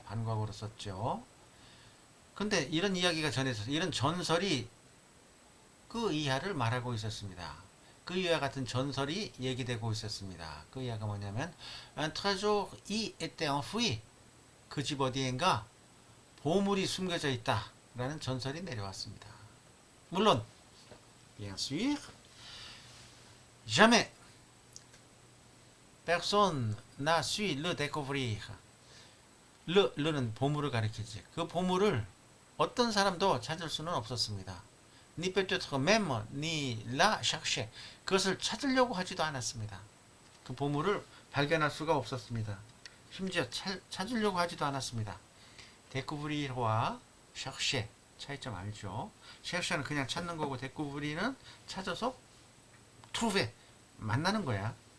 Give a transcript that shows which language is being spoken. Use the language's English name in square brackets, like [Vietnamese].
[Korean] 반과거로 썼죠. 근데 이런 이야기가 전해져서 이런 전설이 그 이하를 말하고 있었습니다. 그 이하 같은 전설이 얘기되고 있었습니다. 그 이하가 뭐냐면 [French] un trésor y était enfoui, [Korean] 그 집 어디엔가 보물이 숨겨져 있다 라는 전설이 내려왔습니다. 물론 [French] bien sûr jamais personne n'a su le découvrir. [Korean] 르는 보물을 가리키지. 그 보물을 어떤 사람도 찾을 수는 없었습니다. [French] ni peut-être même ni la chercher. [Korean] 그것을 찾으려고 하지도 않았습니다. 그 보물을 발견할 수가 없었습니다. 심지어 찾으려고 하지도 않았습니다. découvrir와 chercher 차이점 알죠? chercher는 그냥 찾는 거고 découvrir은 찾아서 trouver 만나는 거야.